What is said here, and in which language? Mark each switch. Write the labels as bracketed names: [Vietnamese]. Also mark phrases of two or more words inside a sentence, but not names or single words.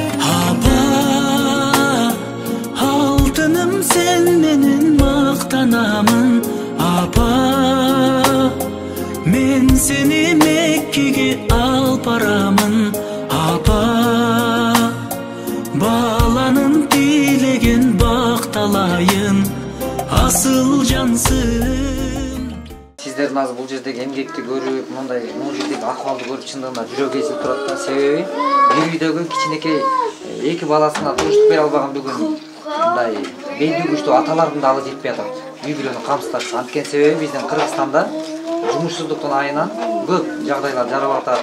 [Kazakh] Алтыным сен менің мақтанамын апа, мен сені Меккеге ал барамын апа, баланың тілеген бақталайын асыл жансың. [Kyrgyz] Сиздердин азыр бул жердеги эмгекти көрүп, мындай бул жердеги акыбалды көрүп чындыгында жүрөк езилип турат да. Себеби бир үйдөгү кичинекей эки баласына туруштук бере албаган бүгүн мындай белди күчтүү аталардын да алы жетпей атат. Үй бүлөнү камсыздап. Анткени себеби биздин Кыргызстанда жумушсуздуктун айынан көп жагдайлар жаралып атат.